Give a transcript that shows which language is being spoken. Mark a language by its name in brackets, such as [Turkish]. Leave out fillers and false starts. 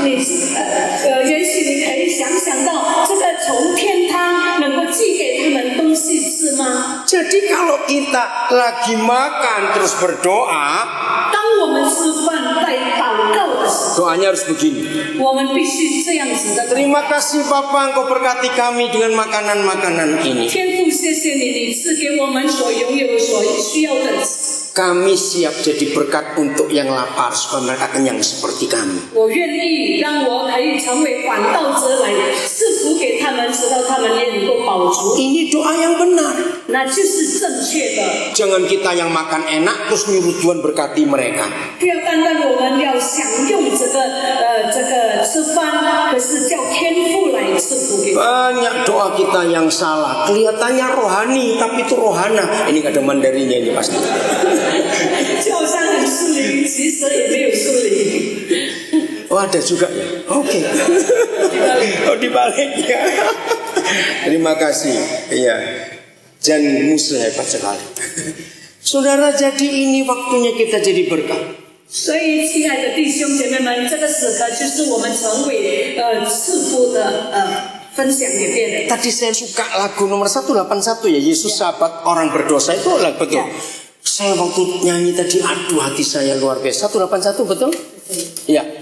[Chinese] 也许你可以想想到，这个从天堂能够寄给他们东西吃吗？ [Indonesian] Jadi kalau kita lagi makan terus berdoa, [Chinese] 当我们吃饭在祷告的时候， [Indonesian] doanya harus begini. [Chinese] 我们必须这样子的。 [Indonesian] Terima kasih Bapa, Engkau berkati kami dengan makanan-makanan ini. [Chinese] 天父，谢谢你，你赐给我们所拥有、所需要的。 [Indonesian] Kami siap jadi berkat untuk yang lapar supaya mereka kenyang seperti kami. [Chinese] 我愿意让我可以成为管道者来赐福给他们，直到他们也能够饱足。 [Indonesian] Ini doa yang benar. [Chinese] 那就是正确的。 [Indonesian] Jangan kita yang makan enak terus nyuruh Tuhan berkati mereka. [Chinese] 不要单单我们要享用这个吃饭，可是叫天父来赐福给。 [Indonesian] Banyak doa kita yang salah. Kelihatannya rohani tapi itu rohana. Ini gak ada Mandarinnya ini pasti. [Chinese] 就好像很疏离，其实也没有疏离。 [Indonesian] Oh ada juga ya. Oke. Oh dibaliknya. Terima kasih. Iya. Dan musuh hebat sekali. Saudara, jadi ini waktunya kita jadi berkat. [Chinese] 所以，亲爱的弟兄姐妹们，这个时刻就是我们成为赐福的分享给别人。 [Indonesian] Tadi saya suka lagu nomor 181 ya, Yesus sahabat orang berdosa, itu lagu betul. Saya waktu nyanyi tadi, aduh hati saya luar biasa. 181 betul? Ya.